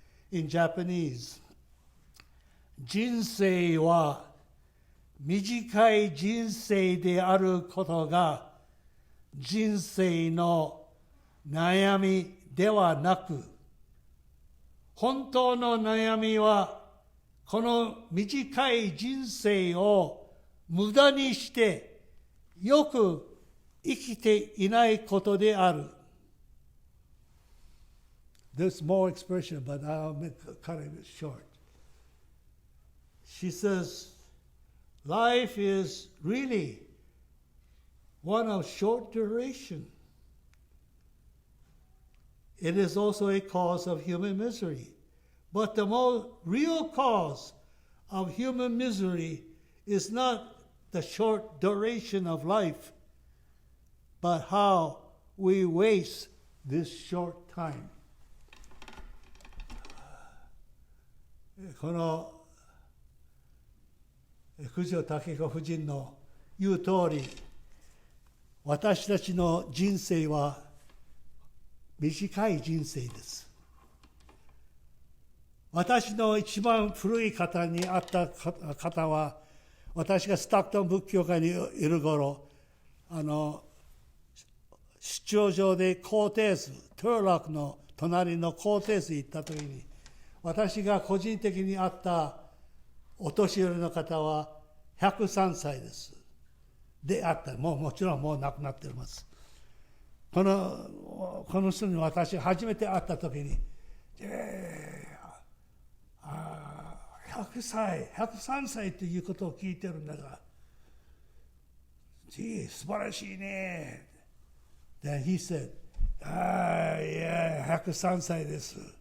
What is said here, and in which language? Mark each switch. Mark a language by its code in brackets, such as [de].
[en] In Japanese, [ja] 人生は短い人生であることが人生の悩みではなく、本当の悩みはこの短い人生を無駄にしてよく生きていないことである。 [en] There's more expression, but I'll cut it short. She says, life is really one of short duration. It is also a cause of human misery. But the most real cause of human misery is not the short duration of life, but how we waste this short time. [ja] この九条武子夫人の言う通り、私たちの人生は短い人生です。私の一番古い方に会った方は、私がスタックトン仏教会にいる頃、出張場でコーテース、トゥーラクの隣のコーテースに行った時に、私が個人的に会ったお年寄りの方は103歳です。であった。もちろんもう亡くなっています。この人に私初めて会った時に、103歳ということを聞いてるんだが、素晴らしいね。 [en] Then he said, yeah, [ja] 103歳です。